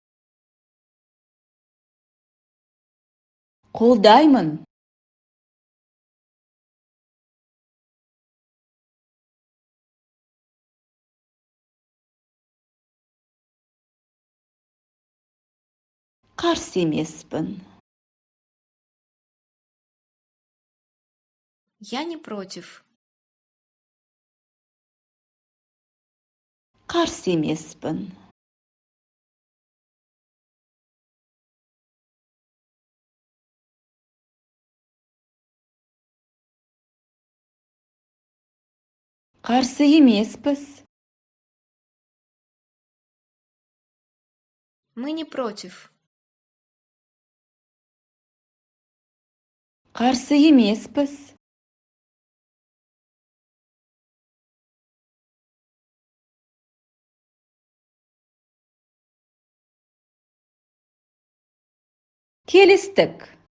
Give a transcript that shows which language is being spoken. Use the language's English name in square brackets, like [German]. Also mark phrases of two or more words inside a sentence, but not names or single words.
[Kazakh] Қолдаймын. Қарсы емеспін. [Russian] Я не против. [Kazakh] Қарсы емеспін. Қарсы емеспіз. [Russian] Мы не против. [Kazakh] Қарсы емеспіз. Келістік.